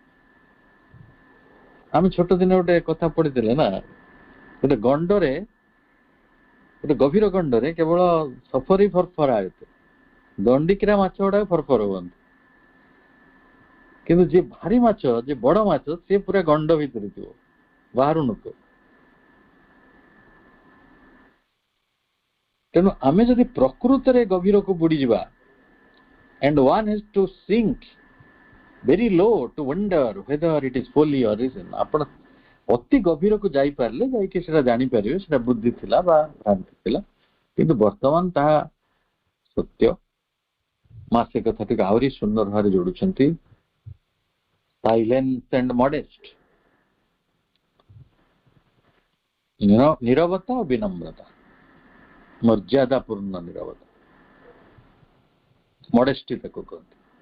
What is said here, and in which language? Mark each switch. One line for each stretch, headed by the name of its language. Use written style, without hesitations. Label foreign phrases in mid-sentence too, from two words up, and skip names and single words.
Odia: ଆମେ ଛୋଟ ଦିନେ ଗୋଟେ କଥା ପଢିଥିଲେ ନା, ଗୋଟେ ଗଣ୍ଡରେ, ଗୋଟେ ଗଭୀର ଗଣ୍ଡରେ କେବଳ ସଫରି ଫରଫରା ହେଉଥିବ, ଦଣ୍ଡିକିରା ମାଛ ଗୁଡାକ ଫରଫର ହୁଅନ୍ତି, କିନ୍ତୁ ଯିଏ ଭାରି ମାଛ, ଯିଏ ବଡ ମାଛ, ସିଏ ପୁରା ଗଣ୍ଡ ଭିତରେ ଥିବ, ବାହାରୁ ନଥିବ। ତେଣୁ ଆମେ ଯଦି ପ୍ରକୃତରେ ଗଭୀରକୁ ବୁଡିଯିବା,
English: and one has to sink very low to wonder whether it is folly or reason,
Odia: ଆପଣ ଅତି ଗଭୀରକୁ ଯାଇପାରିଲେ ଯାଇକି ସେଟା ଜାଣିପାରିବେ ସେଟା ବୁଦ୍ଧି ଥିଲା ବା ଭ୍ରାନ୍ତି ଥିଲା, କିନ୍ତୁ ବର୍ତ୍ତମାନ ତାହା ସତ୍ୟ। ମା ସେ କଥାଟିକୁ ଆହୁରି ସୁନ୍ଦର ଭାବରେ ଯୋଡୁଛନ୍ତି,
English: silence and modest,
Odia: ନିରବତା ଓ ବିନମ୍ରତା, ମର୍ଯ୍ୟାଦାପୂର୍ଣ୍ଣ ନିରବତା, ମଡେଷ୍ଟି ତାକୁ କହନ୍ତି।